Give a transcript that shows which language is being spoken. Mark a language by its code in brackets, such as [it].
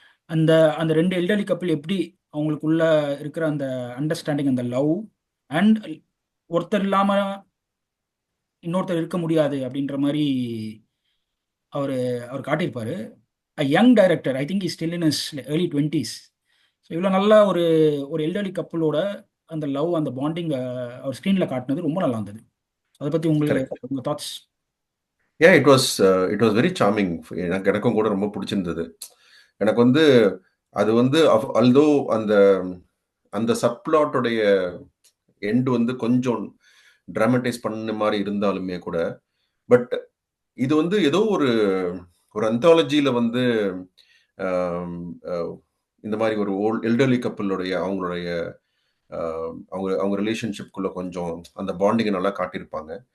[ta] அந்த அந்த ரெண்டு எல்டர்லி கப்பல் எப்படி அவங்களுக்குள்ள இருக்கிற அந்த அண்டர்ஸ்டாண்டிங், அந்த லவ் அண்ட் ஒருத்தர் இல்லாமல் இன்னொருத்தர் இருக்க முடியாது அப்படின்ற மாதிரி அவர் அவர் காட்டியிருப்பாரு. Young director, [en] I think is still in is early 20s. [ta] So இவ்வளோ நல்ல ஒரு ஒரு எல்டர்லி கப்பலோட அந்த லவ், அந்த பாண்டிங் அவர் ஸ்க்ரீனில் காட்டினது ரொம்ப நல்லா இருந்தது. அதை பற்றி [en] Correct. [ta] உங்கள் thoughts? [en] Yeah, it was very charming. [ta] எனக்கும் கூட ரொம்ப பிடிச்சிருந்தது. எனக்கு வந்து அது வந்து although அந்த அந்த சப்ளாட் உடைய எண்ட் வந்து கொஞ்சம் டிராமடைஸ் பண்ண மாரி இருந்தாலுமே கூட, பட் இது வந்து ஏதோ ஒரு ஒரு அந்தாலஜில வந்து ஆம், இந்த மாரி ஒரு எல்டர்லி கப்பிளுடைய அவங்களுடைய அவங்க அவங்க ரிலேஷன்ஷிப்குள்ள கொஞ்சம் அந்த பாண்டிங்கை நல்லா காட்டியிருப்பாங்க.